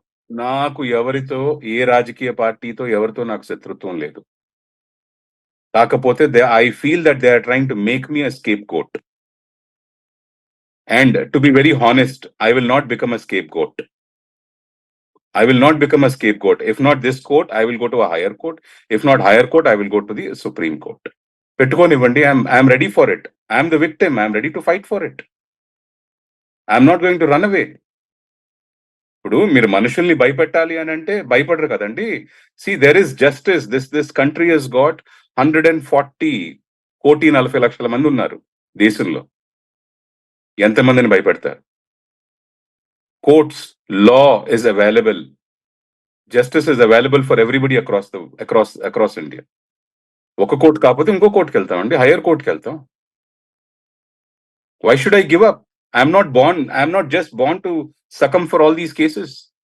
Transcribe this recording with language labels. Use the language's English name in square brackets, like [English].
[Telugu] నాకు ఎవరితో ఏ రాజకీయ పార్టీతో ఎవరితో నాకు శత్రుత్వం లేదు. [English] కాకపోతే I feel that they are trying to make me a scapegoat. And to be very honest, I will not become a scapegoat. I will not become a scapegoat. If not this court, I will go to a higher court. If not higher court, I will go to the Supreme Court. [Telugu] Pettukonivandi, [English] I'm ready for it. I'm the victim. I'm ready to fight for it. I'm not going to run away. [Telugu] ఇప్పుడు మీరు మనుషుల్ని భయపెట్టాలి అని అంటే భయపడరు కదండి. [English] See, there is justice. This country has got 140,40,40,00,000 [Telugu] మంది ఉన్నారు దేశంలో. ఎంతమందిని భయపెడతారు? [English] Courts, law is available, justice is available for everybody across India. [Telugu] ఒక కోర్టు కాకపోతే ఇంకో కోర్టుకి వెళ్తామండి, హైయర్ కోర్టుకి వెళ్తాం. [English] Why should I give up? I'm not just born to succumb for all these cases.